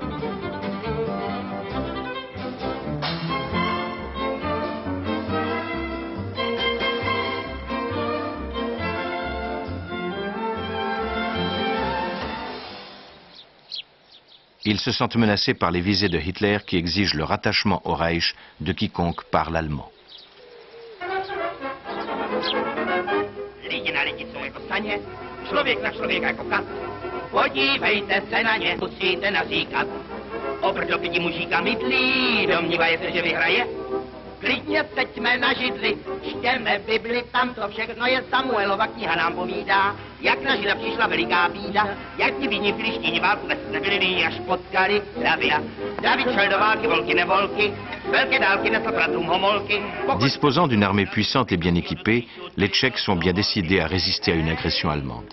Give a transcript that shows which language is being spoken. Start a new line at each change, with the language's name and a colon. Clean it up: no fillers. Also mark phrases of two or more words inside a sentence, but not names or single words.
French: Ils se sentent menacés par les visées de Hitler qui exigent le rattachement au Reich de quiconque parle allemand.
Czech: Podívejte se na ně, musíte naříkat. Obrdopití mužíka mydlí, domnívaje se, že vyhraje. Klidně seďme na židli, čtěme Bibli, tam to všechno je Samuelova kniha nám povídá. Jak na Žida přišla veliká bída, jak ti bídní filištíni válku vůbec nebyli nyní, až potkali Davida. David šel do války, volky nevolky, velké dálky nesl bratrům homolky.
French: Disposant d'une armée puissante et bien équipée, les Tchèques sont bien décidés à résister à une agression allemande.